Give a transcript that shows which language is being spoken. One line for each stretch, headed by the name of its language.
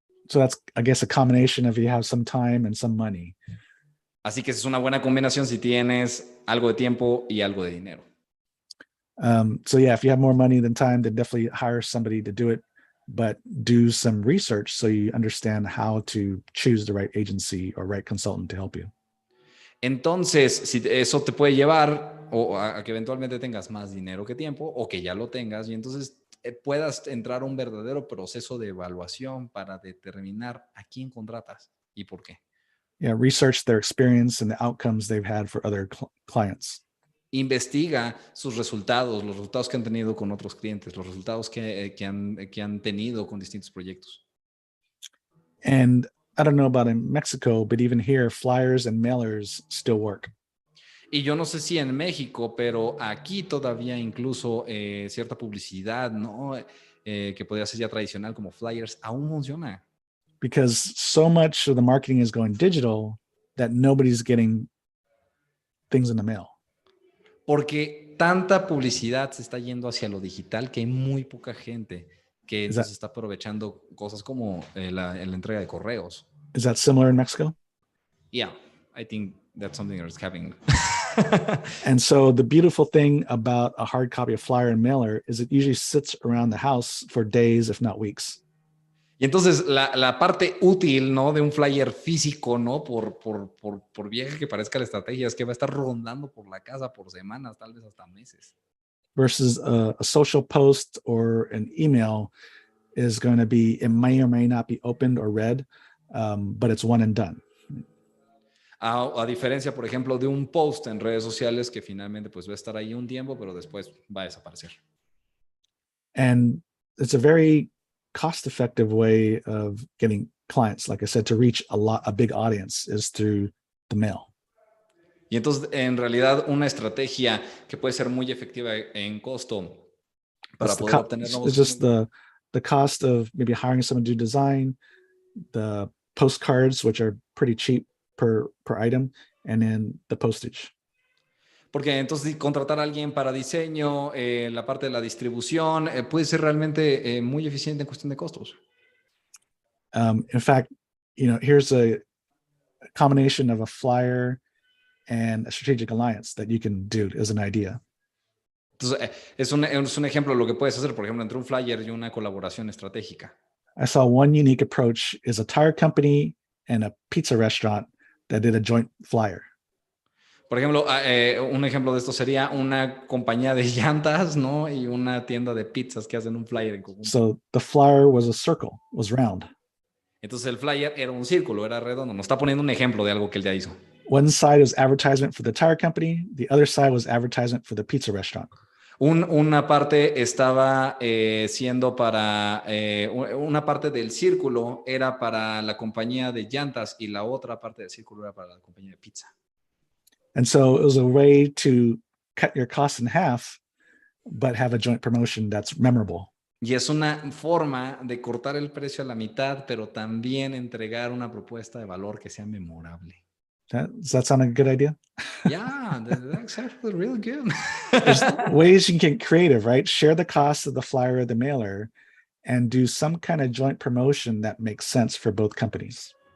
English: So that's, I guess, a combination of you have some time and some money.
Spanish: Así que es una buena combinación si tienes algo de tiempo y algo de dinero.
English: So yeah, if you have more money than time, then definitely hire somebody to do it, but do some research so you understand how to choose the right agency or right consultant to help you.
Spanish: Entonces, si eso te puede llevar a que eventualmente tengas más dinero que tiempo o que ya lo tengas y entonces puedas entrar a un verdadero proceso de evaluación para determinar a quién contratas y por qué.
English: Yeah, research their experience and the outcomes they've had for other clients.
Spanish: Investiga sus resultados, los resultados que han tenido con otros clientes, los resultados que han tenido con distintos proyectos.
English: And I don't know about in Mexico, but even here, flyers and mailers still work.
Spanish: Y yo no sé si en México, pero aquí todavía incluso cierta publicidad, ¿no? Que podría ser ya tradicional como flyers, aún funciona.
English: Because so much of the marketing is going digital that nobody's getting things in the mail.
Spanish: Porque tanta publicidad se está yendo hacia lo digital que hay muy poca gente que entonces está aprovechando cosas como la entrega de correos.
English: Is that similar in Mexico? Yeah, I think that's something that's happening. And so the beautiful thing about a hard copy of flyer and mailer is it usually sits around the house for days, if not weeks.
Spanish: Y entonces la parte útil, ¿no? De un flyer físico, ¿no? Por vieja que parezca la estrategia, es que va a estar rondando por la casa por semanas, tal vez hasta meses.
English: Versus a social post or an email is going to be, it may or may not be opened or read, but it's one and done.
Spanish: A diferencia, por ejemplo, de un post en redes sociales que finalmente pues va a estar ahí un tiempo, pero después va a desaparecer.
English: And it's a very cost-effective way of getting clients. Like I said, to reach a big audience is through the mail.
Spanish: Y entonces, en realidad, una estrategia que puede ser muy efectiva en costo para poder obtener nuevos
English: it's just the cost of maybe hiring someone to do design, the postcards, which are pretty cheap per item, and then the postage.
Spanish: Porque entonces contratar a alguien para diseño, la parte de la distribución, puede ser realmente muy eficiente en cuestión de costos.
English: In fact, here's a combination of a flyer and a strategic alliance that you can do as an idea.
Spanish: Entonces, es un ejemplo de lo que puedes hacer, por ejemplo, entre un flyer y una colaboración estratégica.
English: I saw one unique approach is a tire company and a pizza restaurant that did a joint flyer.
Spanish: Por ejemplo, un ejemplo de esto sería una compañía de llantas, ¿no? Y una tienda de pizzas que hacen un flyer en conjunto.
English: So the flyer was a circle, was round.
Spanish: Entonces el flyer era un círculo, era redondo. Nos está poniendo un ejemplo de algo que él ya hizo.
English: One side was advertisement for the tire company. The other side was advertisement for the pizza restaurant.
Spanish: Una parte estaba siendo para, una parte del círculo era para la compañía de llantas y la otra parte del círculo era para la compañía de pizza.
English: And so it was a way to cut your costs in half, but have a joint promotion that's memorable.
Spanish: Y es una forma de cortar el precio a la mitad, pero también entregar una propuesta de valor que sea memorable.
English: Does that sound like a good idea? Yeah, that's actually really good. There's ways you can get creative, right? Share the cost of the flyer or the mailer and do some kind of joint promotion that makes sense for both companies.